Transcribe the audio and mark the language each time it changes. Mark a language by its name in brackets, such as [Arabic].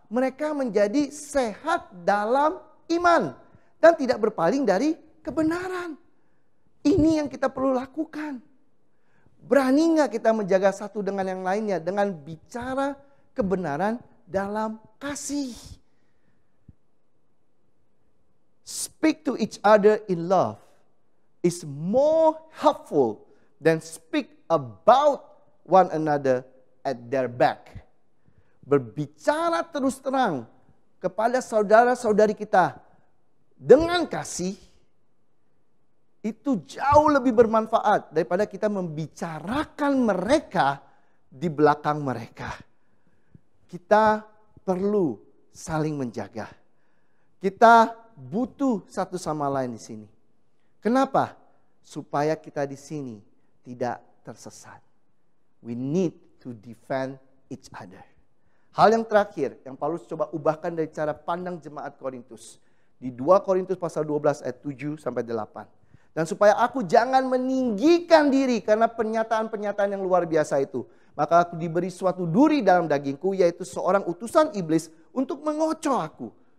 [Indonesian] Mereka menjadi sehat dalam iman. Dan tidak berpaling dari kebenaran. Ini yang kita perlu lakukan. Berani nggak kita menjaga satu dengan yang lainnya dengan bicara kebenaran dalam kasih. [English] Speak to each other in love is more helpful than speak about one another at their back. [Indonesian] Berbicara terus terang kepada saudara-saudari kita dengan kasih itu jauh lebih bermanfaat daripada kita membicarakan mereka di belakang mereka. Kita perlu saling menjaga. Kita butuh satu sama lain di sini. Kenapa? Supaya kita di sini tidak tersesat. [English] We need to defend each other. [Indonesian] Hal yang terakhir yang Paulus coba ubahkan dari cara pandang jemaat Korintus. Di 2 Korintus pasal 12 ayat 7-8. Dan supaya aku jangan meninggikan diri karena pernyataan-pernyataan yang luar biasa itu. Maka aku diberi suatu duri dalam dagingku, yaitu seorang utusan iblis untuk mengocoh aku.